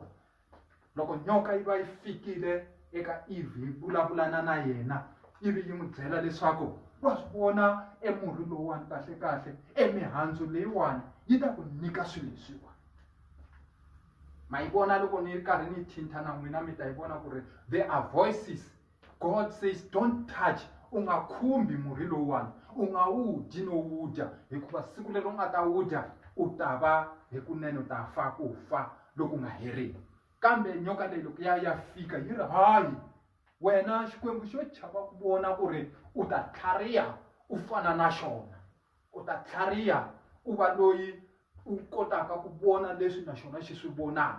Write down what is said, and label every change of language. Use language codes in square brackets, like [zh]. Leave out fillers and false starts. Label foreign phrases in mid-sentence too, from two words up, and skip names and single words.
[ts] Loko nyoka yi va yi fikile eka Eve yi vulavulana na yena ivi yi n'wi byela leswaku wa swi vona emurhi lowuwani kahle kahle emihandzu leyiwani yi ta ku nyika swilo leswiwa. Ma yi vona loko ni ri karhi ni thinta na n'wina mi ta yi vona ku ri [en] there are voices. God says don't touch, [ts] u nga khumbi murhi lowuwani, u nga wu dyi no wu dya hikuva siku leri u nga ta wu dya u ta va hi kunene u ta fa ku fa loku nga heriki. Kambe nyoka leyi loko ya fika yi ri hayi wena xikwembu xo chava ku vona ku ri u ta tlhariha u fana na xona, u ta tlhariha u va loyi u kotaka ku vona leswi na xona xi swi vonaka.